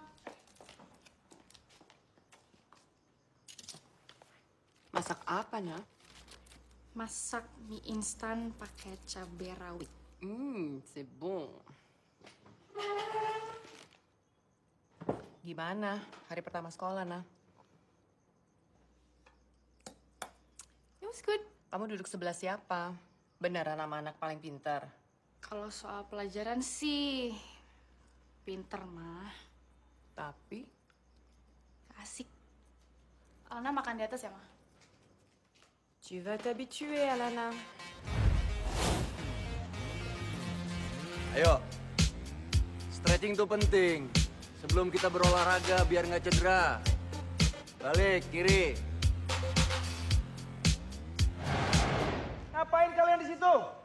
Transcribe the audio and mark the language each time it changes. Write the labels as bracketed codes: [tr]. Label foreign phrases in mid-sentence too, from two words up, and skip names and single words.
[id] Masak apa, Nak? Masak mie instan pakai cabai rawit. [fr] C'est bon. [id] Gimana hari pertama sekolah, Nah? [en] It was good. [id] Kamu duduk sebelah siapa? Beneran sama anak paling pintar? Kalau soal pelajaran sih Pinter mah, Tapi asik. Alana makan di atas ya, mah? [fr] Tu vas t'habituer, Alana. [id] Ayo, stretching tuh penting. Sebelum kita berolahraga biar nggak cedera. Balik, kiri. Ngapain kalian di situ?